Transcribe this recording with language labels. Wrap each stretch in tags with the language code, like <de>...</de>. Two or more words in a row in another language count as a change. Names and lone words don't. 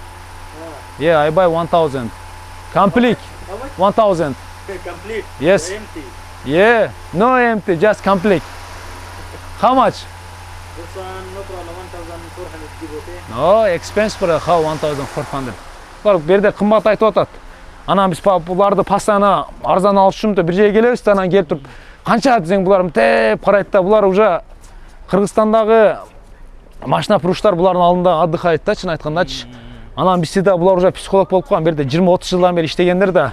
<en>Yeah, I buy 1,000. Complete. How much? 1,000. Okay, complete. Yes. Empty. Yeah, no empty, just complete. How much? This one, no problem. 1,400 give, okay? No, expense bro. How 1,400?</en> <ky>Бак бир де кымбат айтып атат. Анан биз буларды постоянно арзан алыш үчүн бир жерге келебиз да, анан келип туруп канча десең булар мынтип карайт да, булар уже Кыргызстандагы машина пруштар булардын алдында отдыхает да, чын айткандачы. Анан бизде да булар уже психолог болуп калган, бир жерде 20-30 жылдан бери иштегендер да.</ky>